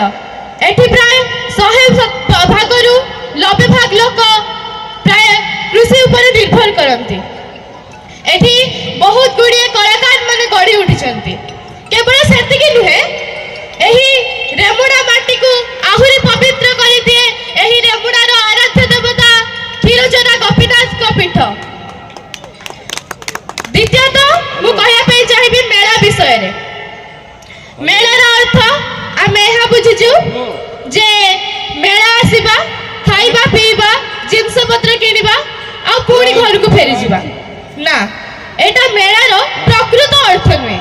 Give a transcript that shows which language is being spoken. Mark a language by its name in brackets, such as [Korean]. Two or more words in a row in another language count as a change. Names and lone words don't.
[Odia] ଏଠି ପ୍ରାୟ 100 ଭାଗରୁ 90 ଭାଗ ଲୋକ ପ୍ରାୟ କୃଷି ଉପର ନିର୍ଭର କରନ୍ତି। ଏଠି ବହୁତ ଗୁଡ଼ିଏ କଳାକାର ମାନେ ଗଢ଼ି ଉଠିଛନ୍ତି। କେବଳ ସେତିକି ନୁହେଁ, ଏହି ରେମୁଣା ମାଟି କୁ ଆହୁରି ପବିତ୍ର କରି ଦିଏ ଏହି ରେମୁଣାର ଆରାଧ୍ୟ ଦେବତା କ୍ଷୀରଚୋରା ଗୋପୀନାଥ କୁ ପୀଠ। ଦ୍ୱିତୀୟତଃ ମୁଁ କହିବା ପାଇଁ ଚାହିଁବି ମେଳା ବିଷୟ ରେ। ମେଳାର ଅର୍ଥ ଆମେ ଏହା ବୁଝୁ ଯେ ମେଳା ଆସିବା, ଖାଇବା ପିଇବା, ଜିନିଷ ପତ୍ର କିଣିବା ଆ ପୁଣି ଘର କୁ ଫେରି ଯିବା ନା, ଏଟା ମେଳାର ପ୍ରକୃତ ଅର୍ଥ ନୁହେଁ।